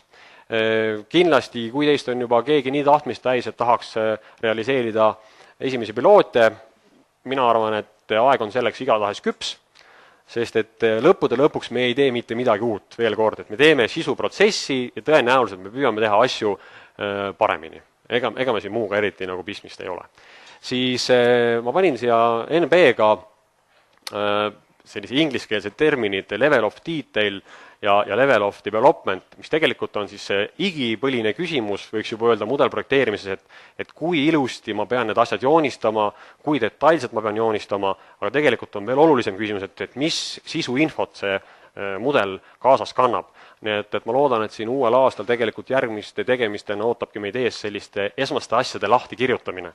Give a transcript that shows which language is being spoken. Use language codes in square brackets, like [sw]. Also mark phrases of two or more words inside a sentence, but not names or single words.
[et] Kindlasti, kui teist on juba keegi nii tahtmist täis, et tahaks realiseerida esimesi piloote, mina arvan, et aeg on selleks igatahes küps, sest et lõppude lõpuks me ei tee mitte midagi uut, veel kord, et me teeme sisuprotsessi ja tõenäoliselt me püüame teha asju paremini. Ega me siin muuga eriti nagu pistmist ei ole. Siis ma panin siia NB-ga sellise ingliskeelsed terminid [en] level of detail [et] ja [en] level of development, [et] mis tegelikult on siis igipõline küsimus, võiks juba öelda mudelprojekteerimises, et kui ilusti ma pean need asjad joonistama, kui detailselt ma pean joonistama, aga tegelikult on veel olulisem küsimus, et mis sisuinfot see mudel kaasas kannab. Nii et ma loodan, et siin uuel aastal tegelikult järgmiste tegemistena ootabki meid ees selliste esmaste asjade lahti kirjutamine.